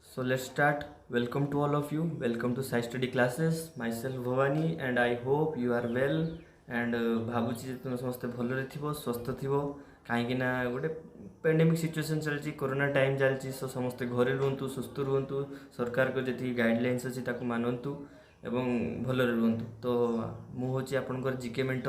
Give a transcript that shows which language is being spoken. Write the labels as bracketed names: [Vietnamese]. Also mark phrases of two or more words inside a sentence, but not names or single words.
[English] let's start. Welcome to all of you. Welcome to Sai Study Classes. Myself Bhavani and I hope you are well and [Odia] ଭାବୁଛି ଯେ ତୁମେ ସମସ୍ତେ ଭଲରେ ଥିବ ସୁସ୍ଥ ଥିବ କାହିଁକି ନା ଗୋଟେ [English] pandemic situation [Odia] ଚାଲିଛି [English] corona time [Odia] ଚାଲିଛି ସୋ ସମସ୍ତେ ଘରେ ରୁହନ୍ତୁ ସୁସ୍ଥ ରୁହନ୍ତୁ ସରକାରଙ୍କ ଯେତିକି ଗାଇଡ଼ଲାଇନ୍ସ ଅଛି ତାକୁ ମାନନ୍ତୁ ଏବଂ ଭଲରେ ରୁହନ୍ତୁ ତ ମୁଁ ହେଉଛି ଆପଣଙ୍କର [English] GK mentor